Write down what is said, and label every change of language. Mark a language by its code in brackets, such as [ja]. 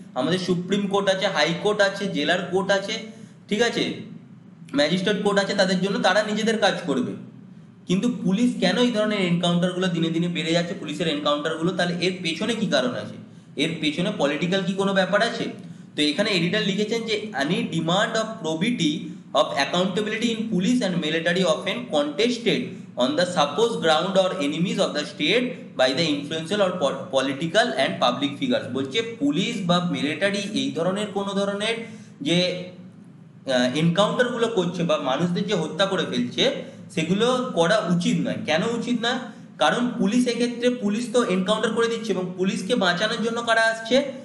[bn] আমাদের supreme court আছে, high court আছে, জেলার কোর্ট আছে, ঠিক আছে, ম্যাজিস্ট্রেট কোর্ট আছে, তাদের জন্য তারা নিজেদের কাজ করবে। কিন্তু পুলিশ কেন এই ধরনের এনকাউন্টারগুলো দিনে দিনে বেড়ে যাচ্ছে, পুলিশের এনকাউন্টারগুলো, তাহলে এর পেছনে কি কারণ আছে? এর পেছনে পলিটিক্যাল কি কোনো ব্যাপার আছে? তো এখানে এডিটর লিখেছেন যে [en] any demand of probity of accountability in police and military often contested on the supposed ground or enemies of the state by the influential or political and public figures। [bn] বলছে police বা military এই ধরনের কোনো ধরনের যে এনকাউন্টারগুলো করছে বা মানুষদের যে হত্যা করে ফেলছে, সেগুলো করা উচিত নয়। কেন উচিত নয়? কারণ পুলিশ এক্ষেত্রে, পুলিশ তো এনকাউন্টার করে দিচ্ছে এবং পুলিশকে বাঁচানোর জন্য কারা আসছে?